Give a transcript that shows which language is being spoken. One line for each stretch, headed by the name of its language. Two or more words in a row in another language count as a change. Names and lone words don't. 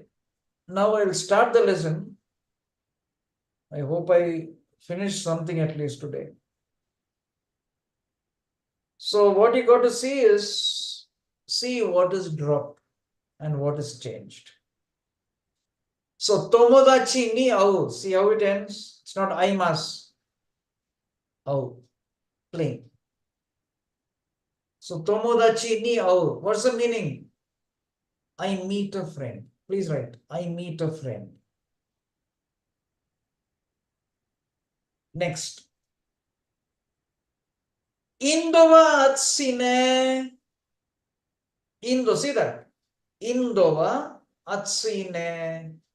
English: Now I'll start the lesson. I hope I finish something at least today. So what you got to see is, see what is dropped and what is changed.
Japanese: So 友達に会う.
English: See how it ends? It's not I must. Au. Plain.
Japanese: So 友達に会う.
English: What's the meaning? I meet a friend. Please write. I meet a friend. Next.
Japanese: インドは暑いね. Indo,
English: see that?
Japanese: インドは暑いね.